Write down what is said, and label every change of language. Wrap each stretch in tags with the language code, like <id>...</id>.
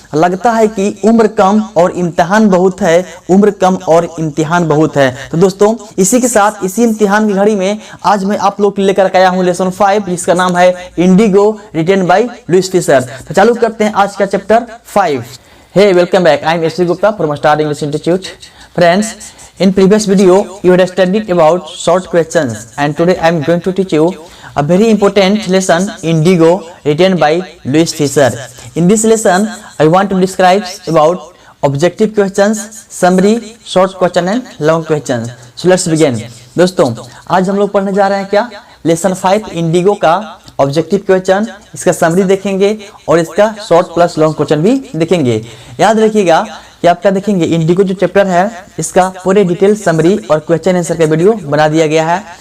<hi>लगता है कि उम्र कम और इम्तिहान बहुत है, उम्र कम और इम्तिहान बहुत है। तो दोस्तों, इसी के साथ इसी इम्तिहान की घड़ी में आज मैं आप लोग लेकर आया हूं लेसन 5, जिसका नाम है Indigo, written by Louis Fisher. तो चालू करते हैं आज का chapter 5।</hi> <en>Hey, welcome back. I am S. Gupta from Star English Institute. Friends, in previous video you had studied about short questions, and today I am going to teach you a very important lesson, Indigo, written by Louis Fisher. In this lesson, I want to describe about objective questions, summary, short question and long questions. So let's begin.</en> <hi>दोस्तों, आज हम लोग पढ़ने जा रहे हैं क्या? Lesson 5 Indigo का ऑब्जेक्टिव क्वेश्चन, इसका समरी देखेंगे और इसका शॉर्ट प्लस लॉन्ग क्वेश्चन भी देखेंगे। याद रखिएगा कि आपका देखेंगे इंडिगो जो चैप्टर है, इसका पूरे डिटेल समरी और क्वेश्चन आंसर का वीडियो बना दिया गया है।</hi>